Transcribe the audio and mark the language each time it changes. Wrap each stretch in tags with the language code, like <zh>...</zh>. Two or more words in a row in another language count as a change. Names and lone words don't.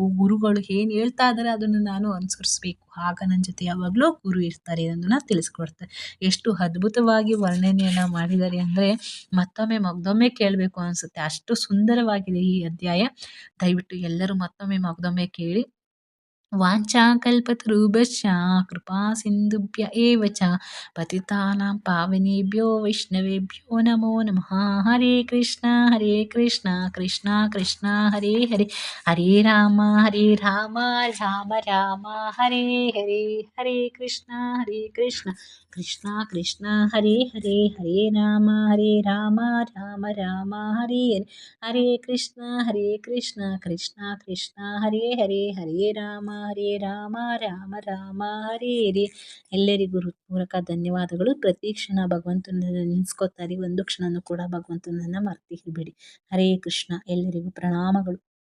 <kn>ಗುರುಗಳು ಏನು ಹೇಳ್ತಾ ಇದ್ದಾರೆ ಅದನ್ನು ನಾನು ಅನುಸರಿಸಬೇಕು. ಆಗ ನನ್ನ ಜೊತೆ ಯಾವಾಗಲೂ ಗುರು ಇರ್ತಾರೆ ಅನ್ನೋದನ್ನ ತಿಳಿಸ್ಕೊಡ್ತಾರೆ. ಎಷ್ಟು ಅದ್ಭುತವಾಗಿ ವರ್ಣನೆಯನ್ನು ಮಾಡಿದ್ದಾರೆ ಅಂದರೆ ಮತ್ತೊಮ್ಮೆ ಕೇಳಬೇಕು ಅನಿಸುತ್ತೆ. ಅಷ್ಟು ಸುಂದರವಾಗಿದೆ ಈ ಅಧ್ಯಾಯ. ದಯವಿಟ್ಟು ಎಲ್ಲರೂ ಮತ್ತೊಮ್ಮೆ ಕೇಳಿ.</kn> <sa>ವಾಂಛಾಕಲ್ಪತರುಭ್ಯಶ್ಚ ಕೃಪಾ ಸಿಂಧುಭ್ಯ ಏವ ಚ ಪತಿತಾನಾಂ ಪಾವನೇಭ್ಯೋ ವೈಷ್ಣವೇಭ್ಯೋ ನಮೋ ನಮಃ. ಹರೇ ಕೃಷ್ಣ ಕೃಷ್ಣ ಕೃಷ್ಣ ಹರೇ ಹರೇ, ಹರೇ ರಾಮ ರಾಮ ರಾಮ ಹರೇ ಹರೇ, ಹರೇ ಕೃಷ್ಣ ಕೃಷ್ಣ ಕೃಷ್ಣ ಹರೇ ಹರೇ, ಹರೇ ರಾಮ ರಾಮ ರಾಮ ಹರೇ ಹರೇ, ಹರೇ ಕೃಷ್ಣ ಕೃಷ್ಣ ಕೃಷ್ಣ ಹರೇ ಹರೇ, ಹರೇ ರಾಮ ರಾಮ ರಾಮ ಹರೇ ಹರೇ.</sa> <kn>ಎಲ್ಲರಿಗೂ ಹೃತ್ಪೂರ್ವಕ ಧನ್ಯವಾದಗಳು. ಪ್ರತಿ ಕ್ಷಣ ಭಗವಂತನನ್ನು ನೆನೆಸ್ಕೊತಾರೆ. ಒಂದು ಕ್ಷಣನೂ ಕೂಡ ಭಗವಂತನನ್ನು ಮರ್ತಿರಬೇಡಿ.</kn> <sa>ಹರೇ ಕೃಷ್ಣ.</sa> <kn>ಎಲ್ಲರಿಗೂ ಪ್ರಣಾಮಗಳು.</kn>